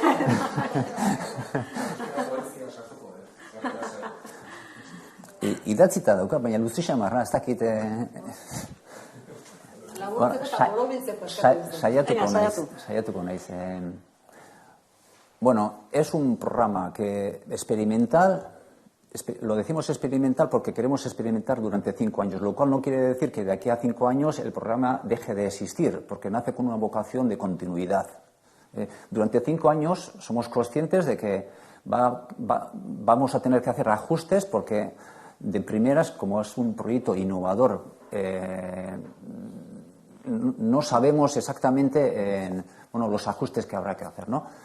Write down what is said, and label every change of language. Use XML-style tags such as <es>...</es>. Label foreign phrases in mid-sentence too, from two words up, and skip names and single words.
<eu>Idatzita dauka, baina luzi xamarra, ez dakit... Saiatuko naiz.</eu> <es>Bueno, es un programa que experimental, lo decimos experimental porque queremos experimentar durante 5 años, lo cual no quiere decir que de aquí a 5 años el programa deje de existir, porque nace con una vocación de continuidad. Durante 5 años somos conscientes de que vamos a tener que hacer ajustes porque de primeras, como es un proyecto innovador, no sabemos exactamente los ajustes que habrá que hacer, ¿no?</es>